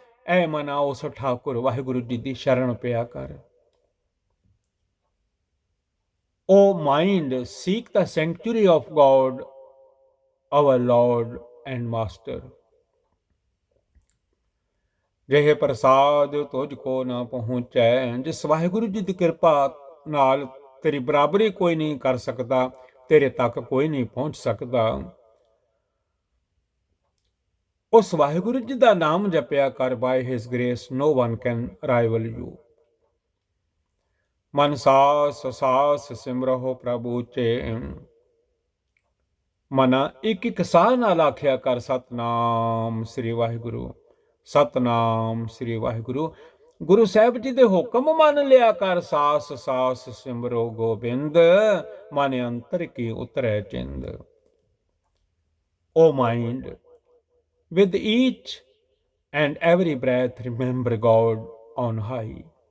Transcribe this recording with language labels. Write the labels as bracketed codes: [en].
[pa] ਐ ਮਨਾ ਉਸ ਠਾਕੁਰ ਵਾਹਿਗੁਰੂ ਜੀ ਦੀ ਸ਼ਰਨ ਪਿਆ ਕਰ। [en] O mind, seek the sanctuary of God, our Lord and Master. [pa] ਜਿਹੇ ਪ੍ਰਸਾਦ ਤੁਝ ਕੋ ਨਾ ਪਹੁੰਚੈ। ਜਿਸ ਵਾਹਿਗੁਰੂ ਜੀ ਦੀ ਕਿਰਪਾ ਨਾਲ ਤੇਰੀ ਬਰਾਬਰੀ ਕੋਈ ਨਹੀਂ ਕਰ ਸਕਦਾ, ਤੇਰੇ ਤੱਕ ਕੋਈ ਨਹੀਂ ਪਹੁੰਚ ਸਕਦਾ। ਉਸ ਵਾਹਿਗੁਰੂ ਜੀ ਦਾ ਨਾਮ ਜਪਿਆ ਕਰ। [en] by his grace no one can rival you. [pa] ਮਨ ਸਾਸ ਸਾਸ ਸਿਮਰਹੁ ਪ੍ਰਭੂ ਚੇ। ਮਨਾ ਇੱਕ ਇੱਕ ਸਾਹ ਨਾਲ ਆਖਿਆ ਕਰ, ਸਤਨਾਮ ਸ੍ਰੀ ਵਾਹਿਗੁਰੂ, ਸਤਨਾਮ ਸ੍ਰੀ ਵਾਹਿਗੁਰੂ। ਗੁਰੂ ਸਾਹਿਬ ਜੀ ਦੇ ਹੁਕਮ ਮੰਨ ਲਿਆ ਕਰ। ਸਾਸ ਸਾਸ ਸਿਮਰੋ ਗੋਬਿੰਦ, ਮਨ ਅੰਤਰ ਕੀ ਉਤਰੈ ਚਿੰਦ। [en] O mind, with each and every breath remember God on high.